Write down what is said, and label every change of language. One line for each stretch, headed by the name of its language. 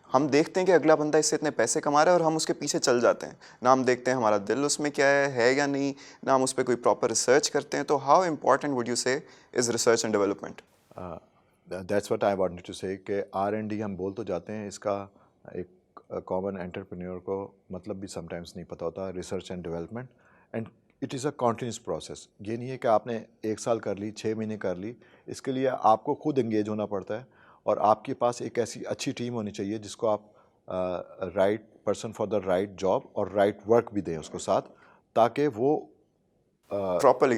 Urdu: ہم دیکھتے ہیں کہ اگلا بندہ اس سے اتنے پیسے کما رہا ہے اور ہم اس کے پیچھے چل جاتے ہیں, نہ ہم دیکھتے ہیں ہمارا دل اس میں کیا ہے یا نہیں, نہ ہم اس پہ کوئی پراپر ریسرچ کرتے ہیں. تو
English: How important would you say is research and development? That's what I wanted to say
Urdu: کہ R&D ہم بول تو جاتے ہیں, اس کا ایک کامن انٹرپرینور کو مطلب بھی سم ٹائمس نہیں پتہ ہوتا.
English: Research and development, and it is a continuous process.
Urdu: یہ نہیں ہے کہ آپ نے 1 سال کر لی, 6 مہینے کر لی. اس کے لیے آپ کو خود انگیج ہونا پڑتا ہے, اور آپ کے پاس ایک ایسی اچھی ٹیم ہونی چاہیے جس کو آپ
English: right person for the right job
Urdu: اور رائٹ ورک بھی دیں اس کو ساتھ, تاکہ وہ
English: properly